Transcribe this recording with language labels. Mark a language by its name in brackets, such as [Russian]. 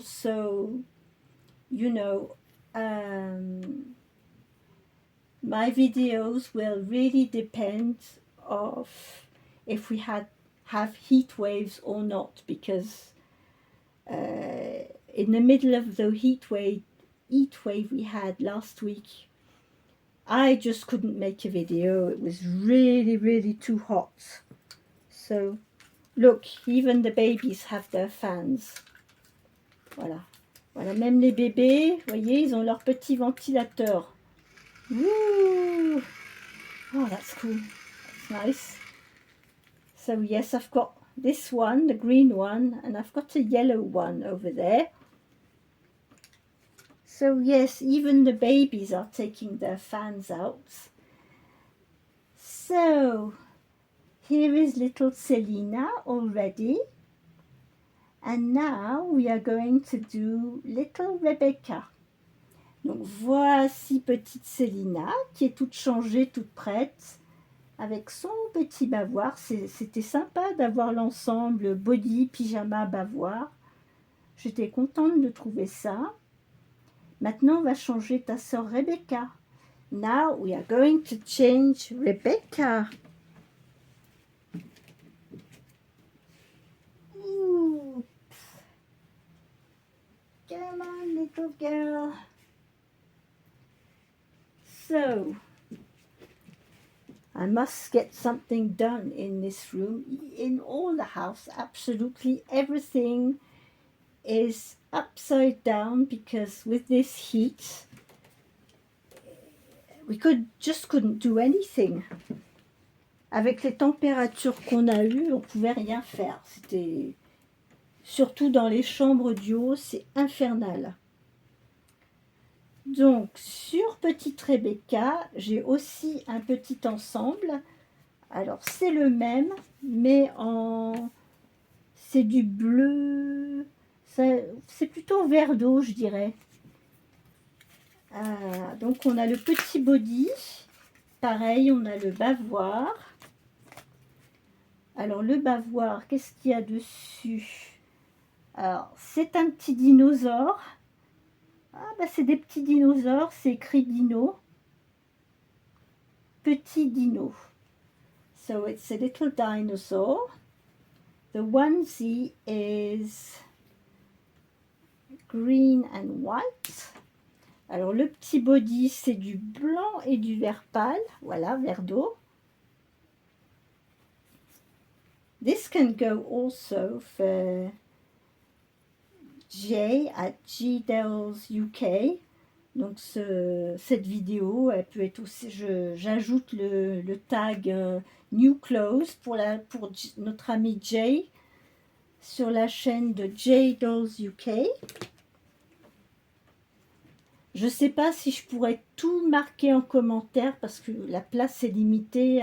[English] So, you know, my videos will really depend of if we have heat waves or not, because in the middle of the heat wave we had last week, I just couldn't make a video. It was really, really too hot. So, look, even the babies have their fans. [French] Voilà. Voilà, même les bébés, vous voyez, ils ont leur petit ventilateur. [English] Woo! Oh, that's cool. That's nice. So, yes, I've got this one, the green one, and I've got a yellow one over there. So yes, even the babies are taking their fans out. So, here is little Selina already. And now we are going to do little Rebecca. [French] Donc voici petite Selina qui est toute changée, toute prête, avec son petit bavoir. C'était sympa d'avoir l'ensemble body, pyjama, bavoir. J'étais contente de trouver ça. Maintenant, on va changer ta sœur Rebecca. [English] Now we are going to change Rebecca. Oops. Come on, little girl. So, I must get something done in this room. In all the house, absolutely everything is upside down because with this heat, we couldn't do anything. [French] Avec les températures qu'on a eues, on pouvait rien faire. C'était surtout dans les chambres du haut, c'est infernal. Donc, sur petite Rebecca, j'ai aussi un petit ensemble. Alors, c'est le même, mais c'est du bleu. C'est plutôt vert d'eau, je dirais. Donc, on a le petit body. Pareil, on a le bavoir. Alors, le bavoir, qu'est-ce qu'il y a dessus? Alors, c'est un petit dinosaure. Ah, bah, c'est des petits dinosaures, c'est écrit dino. Petit dino. [English] So it's a little dinosaur. The onesie is green and white. [French] Alors le petit body, c'est du blanc et du vert pâle. Voilà, vert d'eau. [English] This can go also for Jay at GDells UK. [French] Donc cette vidéo, elle peut être aussi, j'ajoute le tag New Clothes pour notre ami Jay sur la chaîne de GDells UK. Je ne sais pas si je pourrais tout marquer en commentaire parce que la place est limitée.